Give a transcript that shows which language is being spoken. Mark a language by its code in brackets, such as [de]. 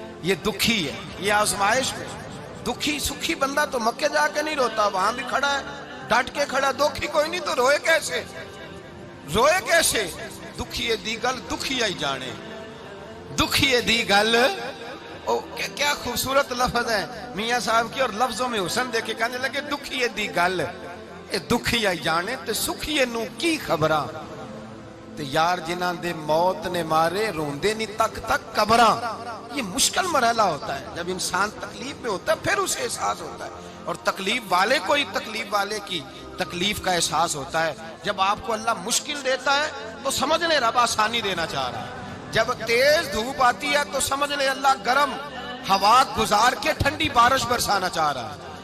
[ur] یہ دکھی ہے، یہ آزمائش میں. دکھی سکھی بندہ تو مکے جا کے نہیں روتا، وہاں بھی کھڑا ہے ڈٹ کے کھڑا. دکھی کوئی نہیں تو روئے کیسے؟ [pa] روئے کیسے؟ دکھیے دی گل دکھیا ہی جانے، دکھیے دی گل. [ur] کیا خوبصورت لفظ ہے میاں صاحب کی، اور لفظوں میں حسن دیکھے. کہنے لگے [pa] دکھیے دی گل اے دکھیا ہی جانے تے سکھیے نو کی خبراں، تے یار جنہاں دے موت نے مارے روندے نہیں تک تک قبراں. [ur] یہ مشکل مرحلہ ہوتا ہے، جب انسان تکلیف میں ہوتا ہے پھر اسے احساس ہوتا ہے. اور تکلیف والے کو ہی تکلیف والے کی تکلیف کا احساس ہوتا ہے. جب آپ کو اللہ مشکل دیتا ہے تو سمجھ لیں رب آسانی دینا چاہ رہا ہے. جب تیز دھوپ آتی ہے تو سمجھ لیں اللہ گرم ہوا گزار کے ٹھنڈی بارش برسانا چاہ رہا ہے.